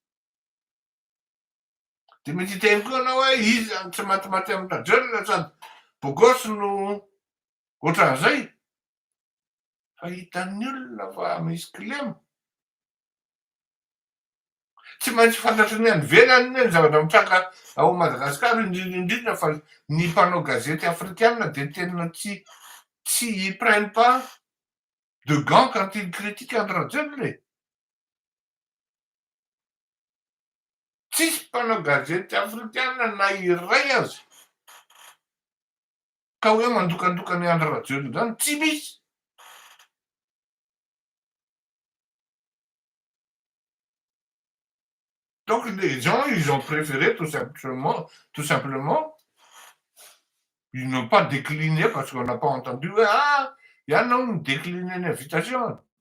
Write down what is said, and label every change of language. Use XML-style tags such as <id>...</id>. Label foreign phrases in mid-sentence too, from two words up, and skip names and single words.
<mg>De mety hiteny koa anao hoe izy zany tsy matimaty amin'ny rajolona sady bogosy no ohatran'izay. Fa hitan'ny olona fa misy kilema. Tsy maintsy fantatry ny any ivelany ny zavatra mitranga ao Madagasikara indrindra fa ny mpanao gazety africaine de tena tsy</mg> <fr>ils prennent pas de gants quand ils critiquent un</fr> <mg>rajolona. Tsisy mpanao gazety africaine na iray azy ka hoe mandokandoka ny andro rajolona zany tsy misy.</mg> <fr>Donc les gens, ils ont préféré tout simplement, ils n'ont pas décliné parce qu'on n'a pas entendu, il y en a une décliné l'invitation.</fr>